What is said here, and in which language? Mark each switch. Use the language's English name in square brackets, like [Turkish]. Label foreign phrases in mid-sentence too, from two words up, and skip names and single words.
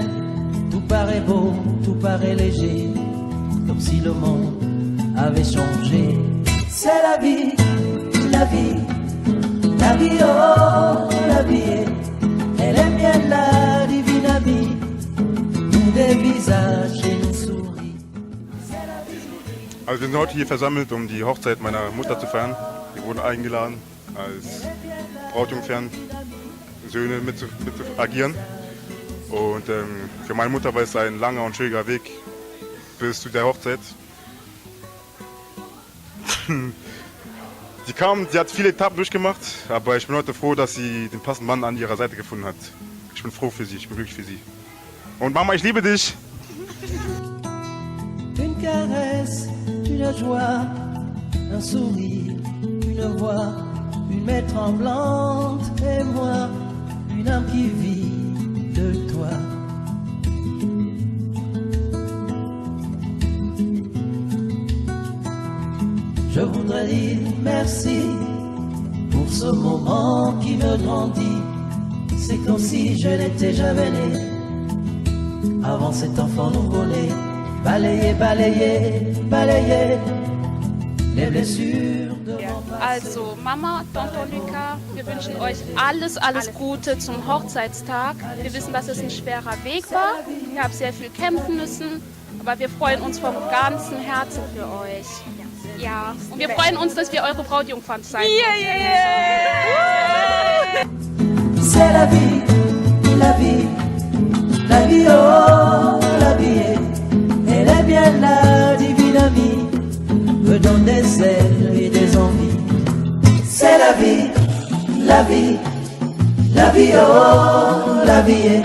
[French] Tout paraît beau, tout paraît léger, comme si le monde avait changé. C'est la vie, la vie, la vie, oh, la vie. Elle est bien la divine amie, nous des visages et nous souris. [German] Also wir sind heute hier versammelt, um die Hochzeit meiner Mutter zu feiern. Wir wurden eingeladen, als Brautjungfern Söhne mit zu agieren. Und für meine Mutter war es ein langer und schwieriger Weg bis zu der Hochzeit. Sie hat viele Etappen durchgemacht, aber ich bin heute froh, dass sie den passenden Mann an ihrer Seite gefunden hat. Ich bin froh für sie, ich bin glücklich für sie. Und Mama, ich liebe dich! [French] Une caresse, une joie, un sourire, une voix, une main tremblante et moi, une âme qui vit de toi. Je voudrais dire merci pour ce moment qui me grandit. C'est comme si je n'étais jamais né avant cet enfant nouveau-né. Balayer, balayer, balayer les blessures de mon passé. [German] Also Mama, Tonton Luca, wir wünschen euch alles Gute zum Hochzeitstag. Wir wissen, dass es ein schwerer Weg war. Ihr habt sehr viel kämpfen müssen, aber wir freuen uns vom ganzen Herzen für euch. Ja, und wir freuen uns, dass wir eure Brautjungfern sein dürfen. [French] C'est la vie, la vie, la vie, oh, la vie. Elle est bien la divine amie, me donne des ailes et des envies. C'est la vie, la vie, la vie, oh, la vie.